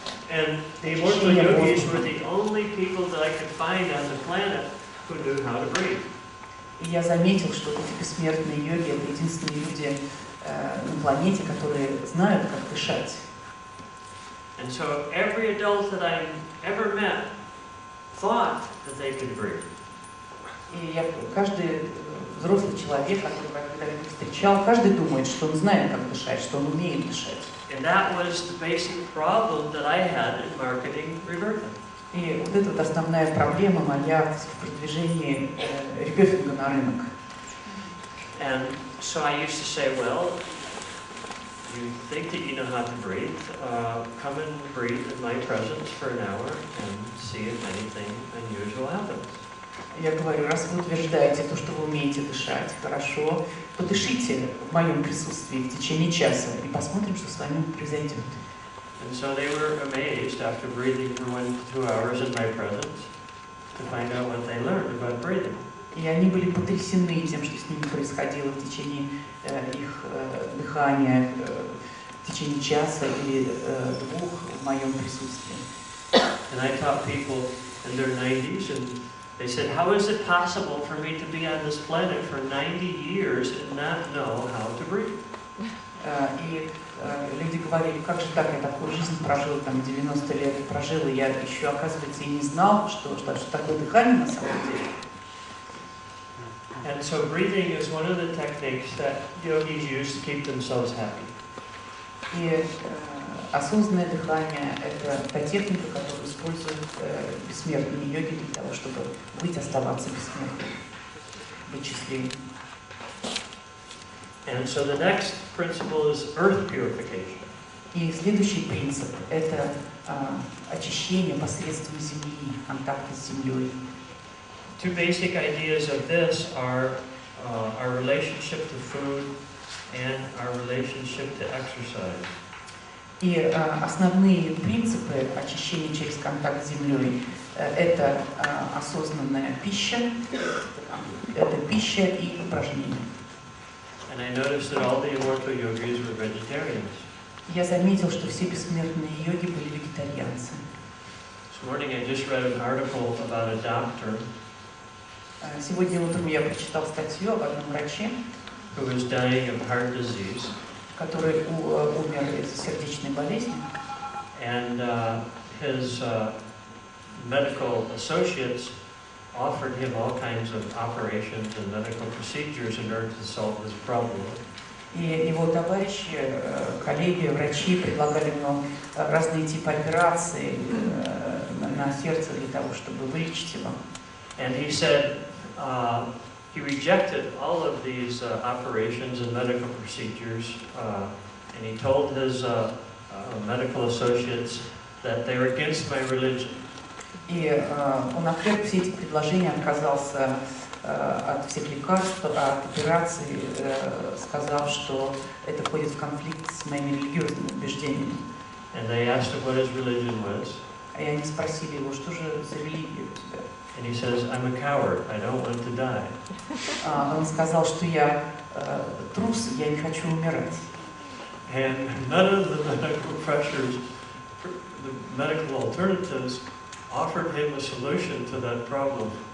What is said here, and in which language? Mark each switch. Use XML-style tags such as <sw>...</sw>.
<en>And the immortal yogis were the only people that I could find on the planet who knew how to breathe.</en> <ru>И я заметил, что эти бессмертные йоги — это единственные люди на планете, которые знают, как дышать.</ru> <en>And so every adult that I ever met thought that they could breathe.</en> <ru>И каждый взрослый человек, которого я когда-либо встречал, каждый думает, что он знает, как дышать, что он умеет дышать.</ru> <en>And that was the basic problem that I had in marketing Rебёфинga.</en> <ru>И вот это вот основная проблема моя в продвижении Ребёфинга на рынок.</ru> <en>And so I used to say, well, you think that you know how to breathe, come and breathe in my presence for an hour and see if anything unusual happens.</en> <ru>Я говорю, раз вы утверждаете то, что вы умеете дышать, хорошо, подышите в моем присутствии в течение часа и посмотрим, что с вами произойдет.</ru> <en>And so they were amazed after breathing for 1 to 2 hours in my presence to find out what they learned about breathing.</en> <ru>И они были потрясены тем, что с ними происходило в течение их дыхания, в течение часа или 2 в моем присутствии.</ru> <en>And I taught people in their 90s, and they said, how is it possible for me to be on this planet for 90 years and not know how to breathe?</en> <ru>И люди говорили, как же так, я такую жизнь прожил, там 90 лет прожил, и я еще, оказывается, и не знал, что такое дыхание на самом деле.</ru> <en>And so breathing is one of the techniques that yogis use to keep themselves happy.</en> <ru>И осознанное дыхание – это та техника, которую используют бессмертные йоги для того, чтобы оставаться бессмертным, быть счастливым.</ru> <en>And so the next principle is earth purification.</en> <ru>И следующий принцип – это очищение посредством земли, контакта с землей.</ru> <en>Two basic ideas of this are our relationship to food and our relationship to exercise.</en> <ru>И основные принципы очищения через контакт с землей – это осознанная пища, это пища и упражнения.</ru> <en>And I noticed that all the immortal yogis were vegetarians.</en> <ru>Я заметил, что все бессмертные йоги были вегетарианцы.</ru> <en>This morning I just read an article about a doctor</en> <ru>Сегодня утром я прочитал статью об одном враче,</ru> <en>who was dying of heart disease.</en> <ru>который умер из сердечной болезни.</ru> <en>And his medical associates offered him all kinds of operations and medical procedures in order to solve this problem.</en> <ru>И его товарищи, коллеги, врачи предлагали ему разные типы операций на сердце для того, чтобы вылечить его.</ru> <en>And he said he rejected all of these operations and medical procedures, and he told his medical associates that they were against my religion.</en> <ru>И он отверг все эти предложения, отказался от всех лекарств, от операций, сказав, что это входит в конфликт с моими религиозными убеждениями.</ru> <en>And they asked him what his religion was.</en> <ru>И они спросили его, что же за религия у тебя?</ru> <en>And he says, I'm a coward. I don't want to die.</en> <ru>Он сказал, что я трус, я не хочу умирать.</ru> <en>And none of the medical pressures, the medical alternatives, offered him a solution to that problem.</en>